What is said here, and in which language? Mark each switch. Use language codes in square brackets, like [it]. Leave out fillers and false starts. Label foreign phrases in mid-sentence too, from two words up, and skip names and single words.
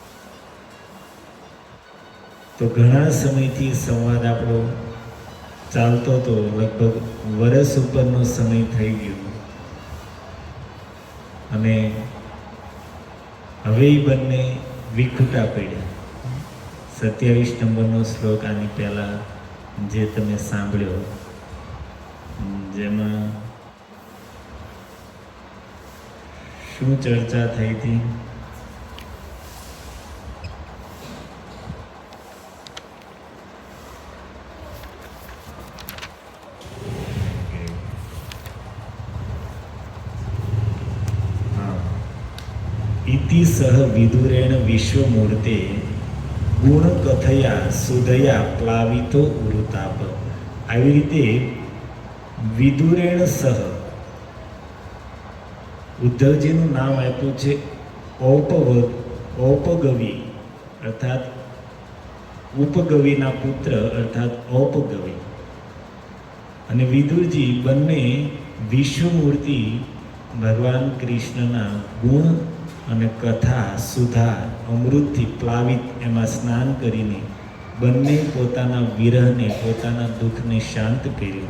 [gu] તો ઘણા સમયથી સંવાદ આપણો ચાલતો તો લગભગ વર્ષ ઉપરનો સમય થઈ ગયો અને હવે બંને વિખૂટા પડ્યા। 27 નંબરનો શ્લોક આની પહેલા જે તમે સાંભળ્યો, જેમાં શું ચર્ચા થઈ હતી? [sa] इति सह विदुरेण विश्वमूर्ते गुण कथया सुधया प्लावितो उरुताप। [gu] આવી રીતે [sa] વિદુરેણ સહ [gu] ઉદ્ધવજીનું નામ આપ્યું છે ઔપગવી, અર્થાત ઉપગવીના પુત્ર અર્થાત ઔપગવી, અને વિદુરજી બંને વિશ્વમૂર્તિ ભગવાન કૃષ્ણના ગુણ અને કથા સુધા અમૃતથી પ્લાવિત એમાં સ્નાન કરીને બંને પોતાના વિરહને, પોતાના દુઃખને શાંત કર્યું.